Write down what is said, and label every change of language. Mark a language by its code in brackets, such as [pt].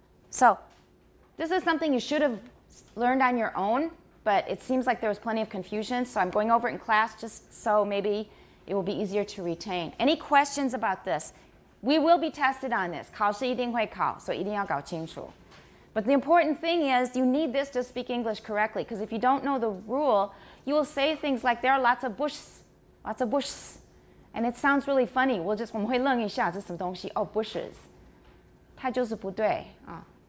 [en] So this is something you should have learned on your own, but it seems like there was plenty of confusion, so I'm going over it in class just so maybe it will be easier to retain. Any questions about this? We will be tested on this. [zh] 考试一定会考，所以一定要搞清楚。 [en] But the important thing is you need this to speak English correctly, because if you don't know the rule, you will say things like there are lots of bushes, and it sounds really funny. [zh] 我们会愣一下，这是什么东西？哦 bushes， 它就是不对啊。